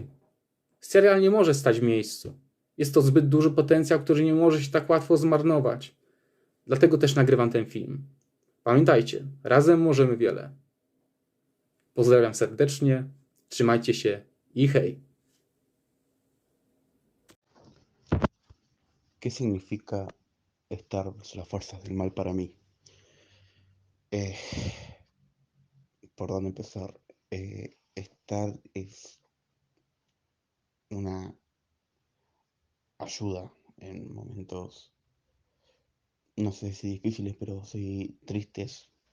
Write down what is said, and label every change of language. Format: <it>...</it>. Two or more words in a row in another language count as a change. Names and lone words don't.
<pl>Serial nie może stać w miejscu. Jest to zbyt duży potencjał, który nie może się tak łatwo zmarnować. Dlatego też nagrywam ten film. Pamiętajcie, razem możemy wiele. Pozdrawiam serdecznie, trzymajcie się i hej!</pl> <es>¿Qué significa estar versus las fuerzas del mal para mí? ¿Por dónde empezar? Estar es una ayuda en momentos, no sé si difíciles, pero sí tristes.</es>